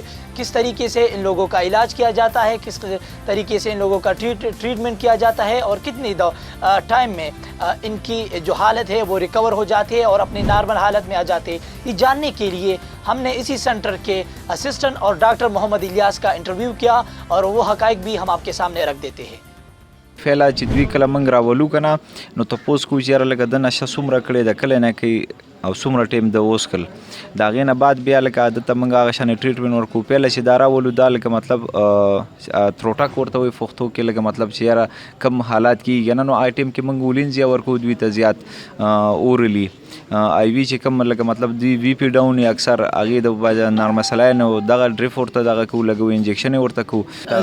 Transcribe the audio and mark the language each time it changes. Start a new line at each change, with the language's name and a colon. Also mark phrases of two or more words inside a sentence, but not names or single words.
Urdu: کس طریقے سے ان لوگوں کا علاج کیا جاتا ہے، کس طریقے سے ان لوگوں کا ٹریٹمنٹ کیا جاتا ہے اور کتنی ٹائم میں ان کی جو حالت ہے وہ ریکور ہو جاتی ہے اور اپنی نارمل حالت میں آ جاتے ہیں، یہ جاننے کے لیے ہم نے اسی سینٹر کے اسسٹنٹ اور ڈاکٹر محمد الیاس کا انٹرویو کیا اور وہ حقائق بھی ہم آپ کے سامنے رکھ دیتے ہیں.
Pashto: فعلا چې دوی کله موږ راولو که نه نو تپوس کوو چې یاره لکه د نشه څومره کړې ده، کله نه کوي او څومره ټایم د اوس کل د هغې نه بعد بیا لکه دته موږ هغه شانې ټریټمنټ ورکوو. پهله چې دا راولو دا لکه مطلب تروټک ورته وایي پښتو کې، لکه مطلب چې یاره کم حالات کېږي نه نو هغه ټایم کې موږ ولینزیا ورکوو دوی ته زیات اورلی آی وي چې کوم لکه مطلب دوی وي پی ډاون یې اکثر هغې د نارمسلاین او دغه ډریف ورته دغه کوو لګوو، انجکشن یې ورته کوو.